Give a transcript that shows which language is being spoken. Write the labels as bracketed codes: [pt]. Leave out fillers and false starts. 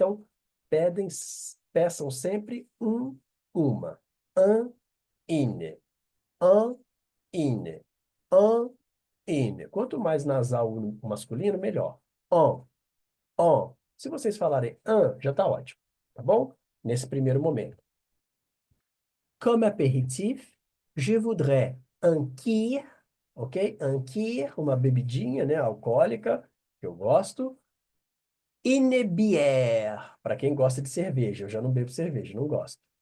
[pt] Então, peçam sempre uma. [fr] Un, ine. Un, ine. Un, ine. [pt] Quanto mais nasal o masculino, melhor. On. Se vocês falarem já está ótimo, tá bom? Nesse primeiro momento. [fr] Comme apéritif, je voudrais un kir, ok? Un kir, [pt] uma bebidinha, né, alcoólica, que eu gosto. [fr] Une bière, [pt] para quem gosta de cerveja. Eu já não bebo cerveja, não gosto.